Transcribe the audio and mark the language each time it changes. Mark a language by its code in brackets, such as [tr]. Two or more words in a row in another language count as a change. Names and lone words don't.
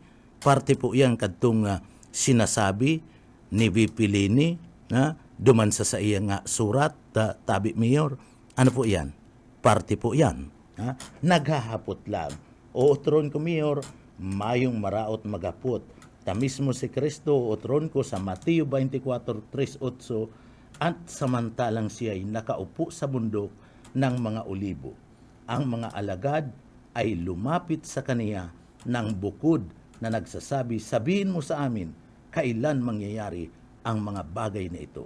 [bik] Parte po yan kadtong sinasabi ni VP Lini, duman sa iya nga surat, tabi Mayor. Ano po yan? Parte po yan. Naghahapot lang. Otron ko Mayor, mayong maraot magapot. Tamis mo si Kristo, otron ko sa Mateo 24:3-8, [tl] at samantalang siya ay nakaupo sa bundok ng mga olibo. Ang mga alagad ay lumapit sa kaniya ng bukod na nagsasabi, sabihin mo sa amin, kailan mangyayari ang mga bagay na ito?